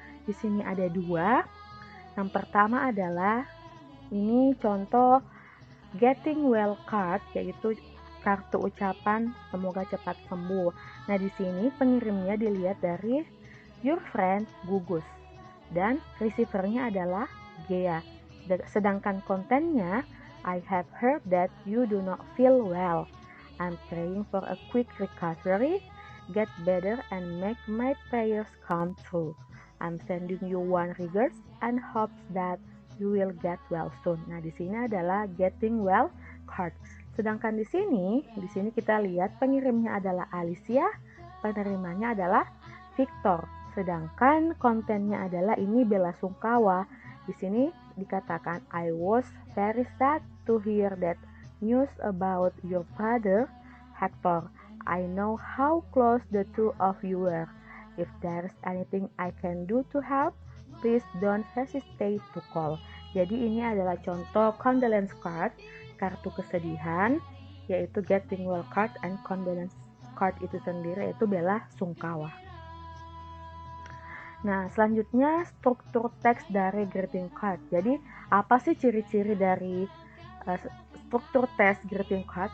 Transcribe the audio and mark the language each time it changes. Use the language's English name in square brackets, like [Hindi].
[Indonesian] Di sini ada 2. Yang pertama adalah ini contoh [English] getting well card, [Indonesian] yaitu kartu ucapan semoga cepat sembuh. Nah, di sini pengirimnya dilihat dari [English] your friend [Indonesian] Gugus dan receivernya adalah Gea. Sedangkan kontennya, [English] I have heard that you do not feel well. I'm praying for a quick recovery, get better, and make my prayers come true. I'm sending you one regards and hopes that you will get well soon. [Indonesian] Nah, di sini adalah [English] getting well card. [Indonesian] Sedangkan di sini kita lihat pengirimnya adalah Alicia, penerimanya adalah Victor. Sedangkan kontennya adalah ini bela sungkawa. Di sini dikatakan [English] I was very sad to hear that news about your brother Hector. I know how close the two of you were. If there's anything I can do to help, please don't hesitate to call. [Indonesian] Jadi ini adalah contoh condolence card, kartu kesedihan, yaitu [English] getting well card, and condolence card [Indonesian] itu sendiri yaitu bela sungkawa. Nah, selanjutnya struktur teks dari greeting card. Jadi apa sih ciri-ciri dari struktur teks greeting card?